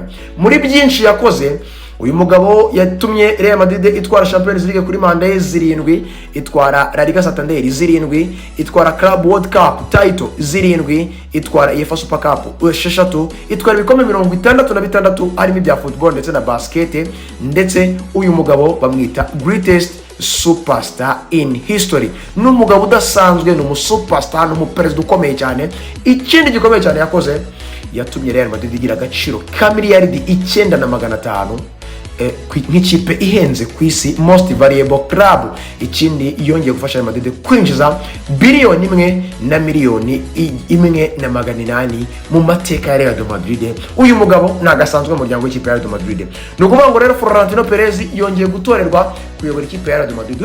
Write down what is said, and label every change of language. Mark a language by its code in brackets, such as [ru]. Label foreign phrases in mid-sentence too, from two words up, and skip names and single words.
[rw] Muri byinshi yakoze, uyu mugabo yatumye Real Madrid itwara Champions League kuri manda ye 7, itwara La Liga Santander 7, itwara Club World Cup title 7, itwara UEFA Super Cup 6, itwara ibikombe 66 harimo ibya football ndetse na basket. Ndetse uyu mugabo bamwita [en] greatest superstar in history. [rw] N'umugabo udasanzwe, ni umusuperstar, n'umuperezida ukomeye cyane. Ikindi gikomeye cyane yakoze, yatumye Real Madrid igira agaciro ka miliyaridi 9,500 nk'ikipe ihenze ku isi, [en] most valuable club. [rw] Ikindi yongeye gufasha Real Madrid kwinjiza biliyoni 1 na miliyoni 1.8 mu mateka ya Real Madrid. Uyu mugabo nagasanzwe mu muryango w'ikipe ya Real Madrid. Nukuvuga ngo rero Florentino Perez yongeye gutorerwa kuyobora ikipe ya Real Madrid.